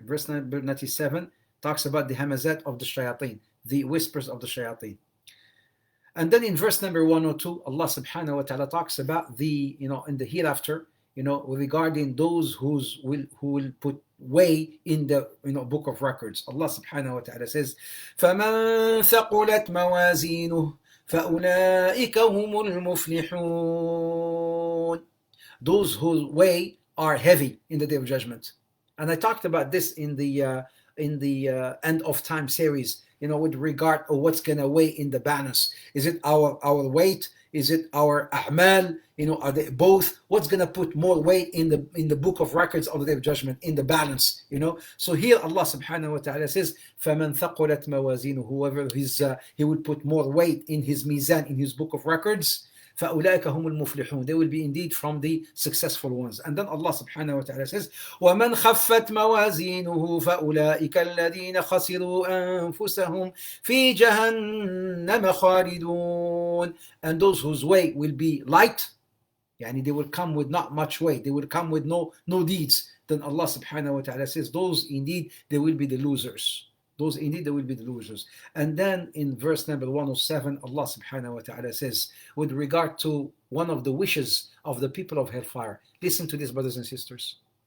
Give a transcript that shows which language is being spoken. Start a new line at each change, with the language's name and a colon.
English: Verse number 97 talks about the hamazat of the shayateen, the whispers of the shayateen. And then in verse number 102, Allah subhanahu wa ta'ala talks about the, in the hereafter, regarding those who will put way in the book of records. Allah subhanahu wa ta'ala says,
Arabic: فَمَنْ ثَقُلَتْ مَوَازِينُهُ فَأُولَٰئِكَ هُمُ الْمُفْلِحُونَ.
English: Those whose way are heavy in the day of judgment. And I talked about this in the end of time series, with regard to what's going to weigh in the balance. Is it our weight? Is it our a'mal? Are they both? What's going to put more weight in the book of records of the day of judgment, in the balance? So here Allah subhanahu wa ta'ala says,
Arabic: فَمَنْ ثَقُلَتْ مَوَازِينُهُ,
English: whoever he will put more weight in his mizan, in his book of records,
Arabic: فأولئك هم المفلحون.
English: They will be indeed from the successful ones. And then Allah subhanahu wa ta'ala says,
Arabic: وَمَنْ خَفَّتْ مَوَازِينُهُ فَأُولَئِكَ الَّذِينَ خَسِرُوا أَنفُسَهُمْ فِي جَهَنَّمَ خَالِدُونَ.
English: And those whose weight will be light, yani they will come with not much weight, they will come with no deeds, then Allah subhanahu wa ta'ala says, those indeed, they will be the losers. Those indeed, they will be the losers. And then in verse number 107, Allah subhanahu wa ta'ala says, with regard to one of the wishes of the people of hellfire, listen to this, brothers and sisters.